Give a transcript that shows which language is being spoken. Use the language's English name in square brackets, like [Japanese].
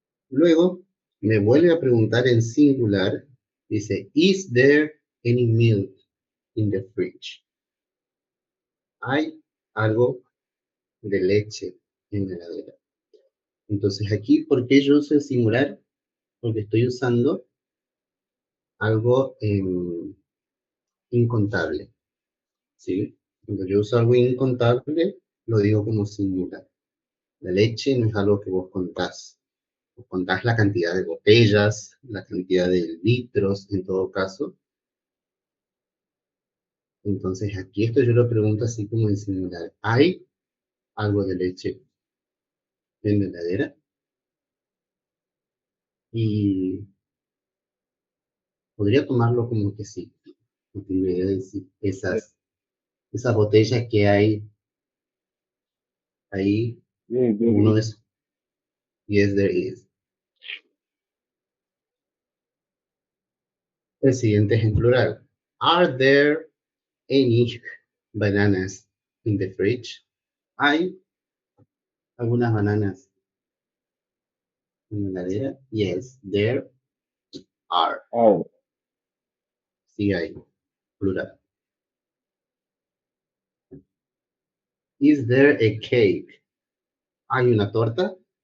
[Spanish] Luego, me vuelve a preguntar en singular. Dice, [English] is there any milk in the fridge? [Spanish] ¿Hay algo de leche en la heladera? Entonces aquí, ¿por qué yo uso el singular? Porque estoy usando algo incontable, ¿sí? Cuando yo uso algo incontable, lo digo como singular. La leche no es algo que vos contás. Vos contás la cantidad de botellas, la cantidad de litros, en todo caso. Entonces aquí esto yo lo pregunto así como en singular. ¿Hay algo de leche en la heladera? Y podría tomarlo como que sí. No tengo idea de si esas botellas que hay ahí, [English] Yes, there [Spanish] uno [English] is. [Spanish] es, [English] yes, there is. [Spanish] El siguiente es en plural. [English] Are there any bananas in the fridge? [Spanish] ¿Hay algunas bananas en la heladera? [English] Yes, there are. Are. [Spanish] Sí hay. Plural. [English] Is there a cake? [Spanish] ¿Hay una torta?